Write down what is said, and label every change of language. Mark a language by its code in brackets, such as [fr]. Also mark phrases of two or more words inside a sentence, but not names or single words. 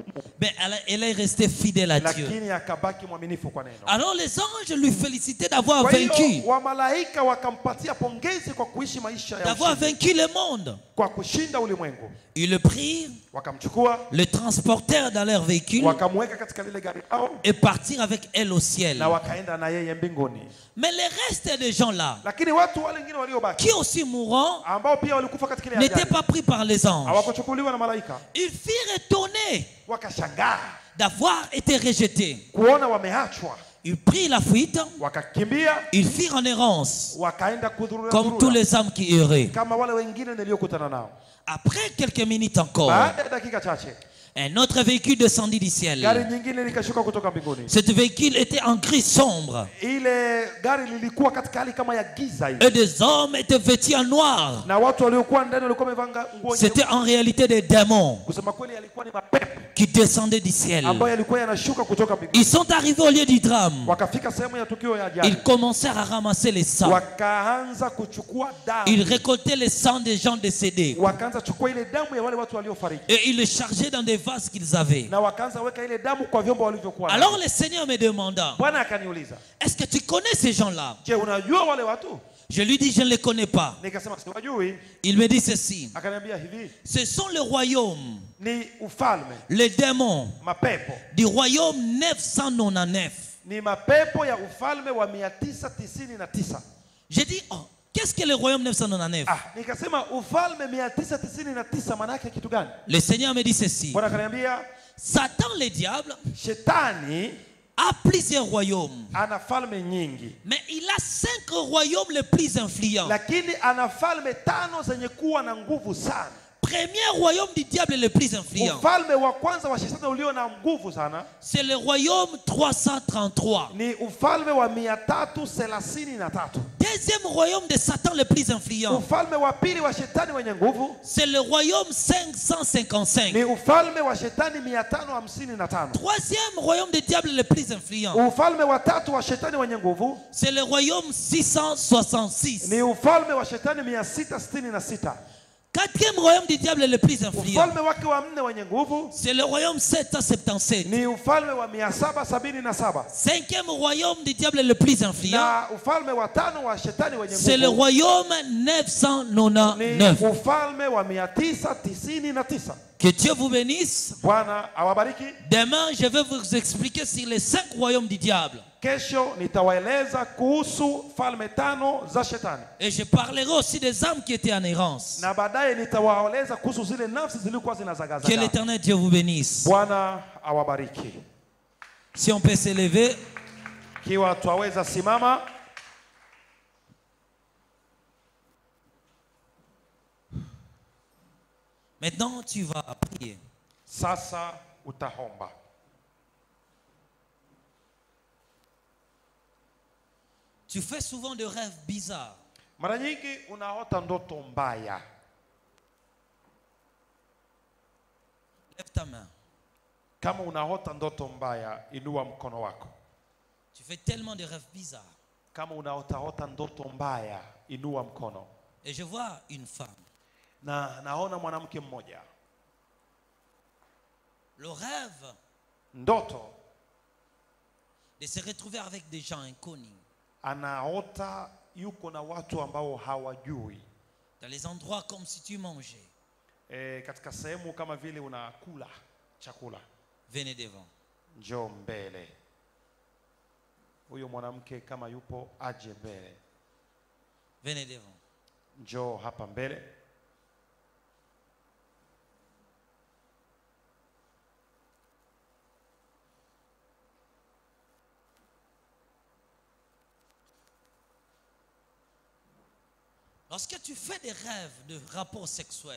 [fr] mais elle est restée fidèle à Dieu. [sw] lakini akabaki mwaminifu kwa neno. [fr] Alors les anges lui félicitaient d'avoir [sw] Kwa hiyo [fr] vaincu, [sw] wamalaika wakampatia pongezi kwa kuishi maisha ya [fr] d'avoir [sw] ushindi, [fr] vaincu le monde. [sw] kwa kushinda ulimwengu. [fr] Ils le prirent, [sw] Wakamchukua, [fr] le transportèrent dans leur véhicule [sw] wakamweka katika lile gari lao [fr] et partirent avec elle au ciel. [sw] na wakaenda na yeye mbinguni. [fr] Mais le reste des gens là, [sw] Lakini watu wale wengine waliobaki [fr] qui aussi mourront, [sw] ambao pia walikufa katika ile [fr] n'étaient [sw] ajali [fr] pas pris par les anges. [sw] hawakuchukuliwa na malaika, [fr] Ils furent étonnés [sw] wakashangaa [fr] d'avoir été rejetés. [sw] kuona wameachwa, [fr] Ils prirent la fuite, [sw] wakakimbia, [fr] ils firent en errance, [sw] wakaenda kudhurura [fr] comme tous les hommes qui erraient. [sw] kama wale wengine niliokutana nao. [fr] Après quelques minutes encore, [sw] Baada ya dakika chache, [fr] un autre véhicule descendit du ciel. [sw] gari nyingine likashuka kutoka mbinguni. [fr] Cet véhicule était en gris sombre [sw] Ile gari lilikuwa katika hali kama ya giza hivi, [fr] et des hommes étaient vêtus en noir. [sw] na watu waliokuwa ndani walikuwa wamevaa nguo [fr] C'était [sw] nyeupe. [fr] en réalité des démons [sw] Kusema kweli, yalikuwa ni mapepo [fr] qui descendaient du ciel. [sw] ambayo yalikuwa yanashuka kutoka mbinguni. [fr] Ils sont arrivés au lieu du drame. [sw] Wakafika sehemu ya tukio ya ajali, [fr] Ils commencèrent à ramasser les sangs. [sw] wakaanza kuchukua [fr] Ils [sw] damu, [fr] récoltaient les sangs des gens décédés [sw] wakaanza kuchukua ile damu ya wale watu waliofariki, [fr] et ils les chargeaient dans des vases qu'ils avaient. [sw] na wakaanza weka ile damu kwa vyombo walivyokuwa [fr] Alors [sw] navyo. [fr] le Seigneur me demanda, [sw] Bwana akaniuliza, [fr] est-ce que tu connais ces gens-là? [sw] je, unajua wale watu? [fr] Je lui dis, je ne les connais pas. [sw] Nikasema siwajui. [fr] Il me dit ceci, [sw] Akaniambia hivi, [fr] ce sont les royaumes, [sw] ni ufalme, [fr] les démons [sw] mapepo, [fr] du royaume 999. [sw] ni mapepo ya ufalme wa 999. [fr] J'ai dit, oh, qu'est-ce que le royaume 999? [sw] Nikasema ufalme 999 maana yake kitu gani? [fr] Le Seigneur me dit ceci, [sw] Bwana akaniambia, [fr] Satan le diable [sw] shetani [fr] a plusieurs royaumes, [sw] ana falme nyingi, [fr] mais il a 5 royaumes les plus influents. [sw] lakini ana falme 5 zenye kuwa na nguvu sana. [fr] Premier royaume du diable le plus influent, [sw] Ufalme wa kwanza wa shetani ulio na nguvu sana [fr] c'est le royaume 333. [sw] ni ufalme wa 333. [fr] Deuxième royaume de Satan le plus influent, [sw] Ufalme wa pili wa shetani wenye nguvu [fr] c'est le royaume 555. [sw] ni ufalme wa shetani 555. [fr] Troisième royaume du diable le plus influent, [sw] Ufalme wa tatu wa shetani wenye nguvu [fr] c'est le royaume 666. [sw] ni ufalme wa shetani 666. [fr] Quatrième royaume du diable le plus influent, [sw] Ufalme wake wa nne wenye nguvu [fr] c'est le royaume 777. [sw] ni ufalme wa 777. [fr] Cinquième royaume du diable le plus influent, [sw] Na ufalme wa tano wa shetani wenye [fr] c'est le [sw] nguvu [fr] royaume [sw] ni [fr] 999. [sw] ufalme wa 999. [fr] Que Dieu vous bénisse. [sw] Bwana awabariki. [fr] Demain, je vais vous expliquer sur les 5 royaumes du diable. [sw] Kesho nitawaeleza kuhusu falme tano za shetani. [fr] Et je parlerai aussi des âmes qui étaient en errance. [sw] Na baadaye nitawaeleza kuhusu zile nafsi zilikuwa [fr] Que [sw] zinazagazaga. [fr] l'Éternel Dieu vous bénisse. [sw] Bwana awabariki. [fr] Si on peut s'élever. [sw] Kiwa twaweza simama. [fr] Maintenant, tu vas prier. [sw] Sasa utahomba. [fr] Tu fais souvent de rêves bizarres. [sw] Mara nyingi unaota ndoto mbaya. [fr] Lève ta main. [sw] Kama unaota ndoto mbaya, inua mkono wako. [fr] Tu fais tellement de rêves bizarres. [sw] Kama unaota ndoto mbaya, inua mkono. [fr] Et je vois une femme. [sw] Na naona mwanamke mmoja. [fr] Le rêve [sw] Ndoto [fr] de se retrouver avec des gens inconnus. [sw] anaota yuko na watu ambao hawajui. [fr] Dans les endroits comme si tu mangeais. [sw] Katika sehemu kama vile unakula chakula. [fr] Venez devant. [sw] Njoo mbele. Huyo mwanamke kama yupo aje mbele. [fr] Venez devant. [sw] Njoo hapa mbele. [fr] Lorsque tu fais des rêves de rapports sexuels,